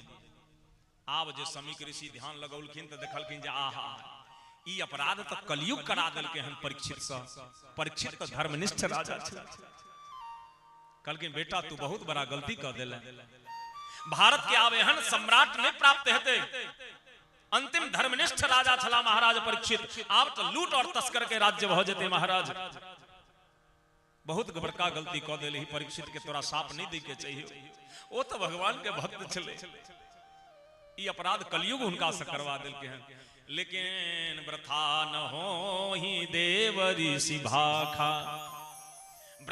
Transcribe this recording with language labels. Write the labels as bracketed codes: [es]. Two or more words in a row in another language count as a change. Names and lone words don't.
[mai] आब जे समीक ऋषि ध्यान लगौलखिन तो देखलखिन जे आहा ई अपराध तो कलयुग करा देलकै हन परीक्षित से। परीक्षित तो धर्मनिष्ठ राजा छै। कहलखिन बेटा तू बहुत बड़ा गलती कर देले। भारत के आब एहन सम्राट नहीं प्राप्त हेतै। अंतिम धर्मनिष्ठ राजा छला महाराज परीक्षित। आप तो लूट और तस्कर के राज्य भ जेते महाराज। बहुत बड़का गलती क देली परीक्षित के। तोरा साप नहीं दै के चाहिए। ओ तो भगवान के भक्त छले। ई अपराध कलयुग हुनका से करवा देलके हैं। लेकिन व्रथा न हो ही देव ऋषि भाखा।